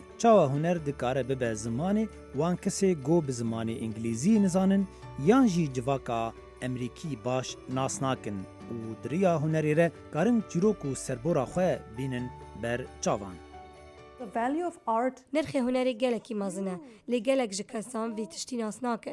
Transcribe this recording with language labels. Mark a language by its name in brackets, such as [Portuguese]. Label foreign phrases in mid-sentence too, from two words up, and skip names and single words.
[Kurdish] چاوا هنر دکاره به زمانی وان کسی گو به زمانی انگلیزی نزانن یان جی جواکا امریکی باش ناس ناکن و دریا هنری ره کارن چیروکو سربورا خواه بینن بر چاوان. [English] the value of art. [Kurdish] نرخ هنری گلکی مازنه لی گلک جکسان وی تشتی ناس ناکن.